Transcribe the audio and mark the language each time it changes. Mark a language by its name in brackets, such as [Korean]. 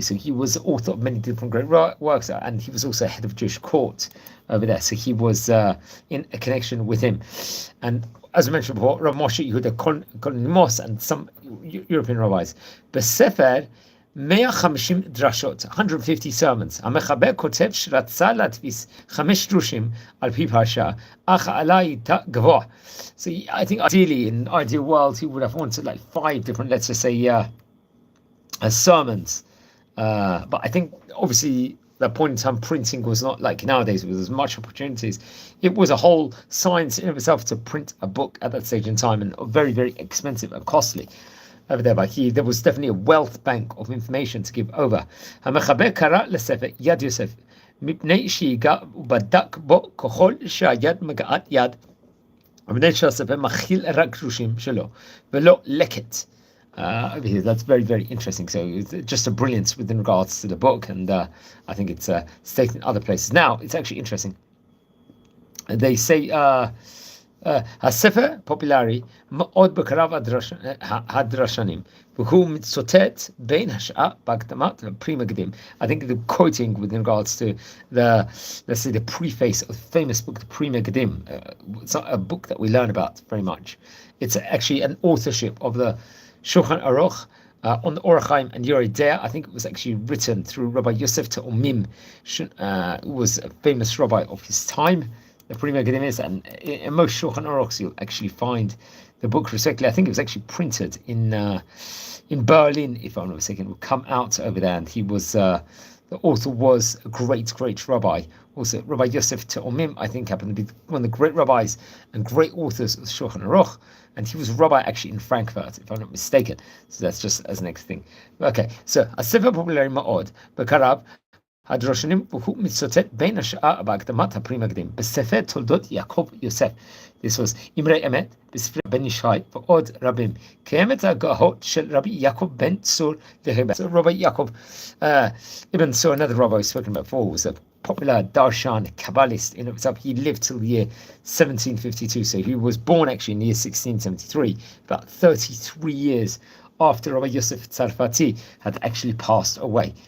[English] So he was the author of many different great works, and he was also head of Jewish court over there. So he was in a connection with him. And as I mentioned before, Rav Moshe Yehuda Kolonimos and some European rabbis. Besefer 150 דרשות, 150 sermons. [Hebrew] המחבר כותב שרצה להדפיס 5 דרושים על פי פרשה, אך העלה הייתה גבוה. [English] So I think ideally, in an ideal world, he would have wanted like 5 different, let's just say, sermons. But I think, obviously, that point in time, printing was not like nowadays, with as much opportunities. It was a whole science in itself to print a book at that stage in time, and very, very expensive and costly. Over there, but there was definitely a wealth bank of information to give over. [Hebrew] המחבר קרא לספר יד יוסף מפני שיגע ובדק בו ככל שהיד מגעת יד המנהל של הספר מכיל רק דרושים שלו, ולא לקט. [English] Over here, that's very, very interesting. So it's just a brilliance within regards to the book, and I think it's stated in other places. Now, it's actually interesting. They say, [Hebrew] הספר פופולרי מאוד בקרב הדרשנים, והוא מצוטט בין השאר בהקדמת לפרי מקדים. [English] I think the quoting with regards to let's say the preface of the famous book, the Pri Megadim. It's not a book that we learn about very much. It's actually an authorship of the Shulchan Aruch on the Orach Chaim and Yoreh Deah. I think it was actually written through Rabbi Yosef Tzarfati, who was a famous rabbi of his time. The Pri Megadim is, and in most Shulchan Aruchs you'll actually find the book respectively. I think it was actually printed in Berlin, if I'm not mistaken. It will come out over there, and he was the author was a great rabbi. Also, Rabbi Yosef Tzarfati, I think, happened to be one of the great rabbis and great authors of Shulchan Aruch, and he was a rabbi actually in Frankfurt, if I'm not mistaken. So that's just as next thing. Okay, so [Hebrew] הספר פופולרי מאוד בקרב הדרשנים והוא מצוטט בין השאר בהקדמת הפרי מקדים בספר תולדות יעקב יוסף. [English] This was [Hebrew] אמרי אמת בספרי בן ישי ועוד רבים. קיימת הגהות של רבי יעקב בן צור והרבה. [English] So Rabbi Yaakov Ibn Sur, another rabbi we've spoken about before, was a popular darshan Kabbalist in itself. He lived till the year 1752, so he was born actually in the year 1673, about 33 years after Rabbi Yosef Tzarfati had actually passed away.